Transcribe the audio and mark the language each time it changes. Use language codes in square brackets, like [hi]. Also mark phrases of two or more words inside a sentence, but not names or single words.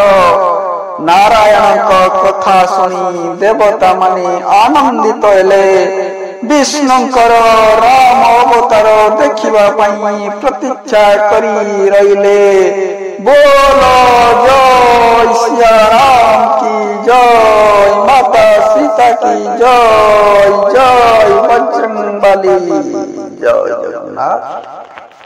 [or] ନାରାୟଣଙ୍କ କଥା ଶୁଣି ଦେବତା ମାନେ ଆନନ୍ଦିତ ହେଲେ। ବିଷ୍ଣୁଙ୍କର ରାମ ଅବତାର ଦେଖିବା ପାଇଁ ପ୍ରତୀକ୍ଷା କରି ରହିଲେ। [hi] बोल जय सिया राम कि जय, माता सीता की जय, जय बजरंगबली। [or] ଜୟ ଜଗନ୍ନାଥ।